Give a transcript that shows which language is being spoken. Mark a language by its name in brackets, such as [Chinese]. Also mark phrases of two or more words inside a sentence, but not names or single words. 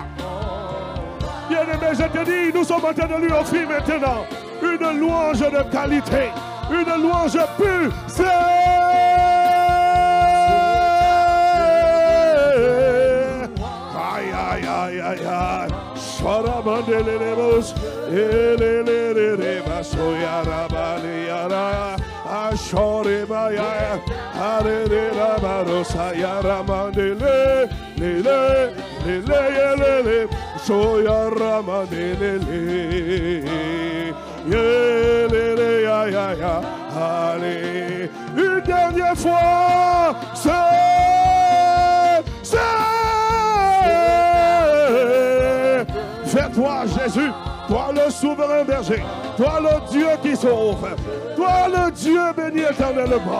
[French] Bien-aimé, je te dis, nous sommes en train de lui offrir maintenant une louange de qualité, une louange pure. Aïe, aïe, aïe, aïe, aïe. Sharabandelelemos, elelelele, masoyarabaleyara, ashorebaya, arerera, marosayaramandelele, lele, lele, lele, soyaramandelele, yelele, ya, ya, ya, allez, une dernière fois, vers toi, Jésus, toi le souverain berger, toi le Dieu qui sauve, toi le Dieu béni éternellement.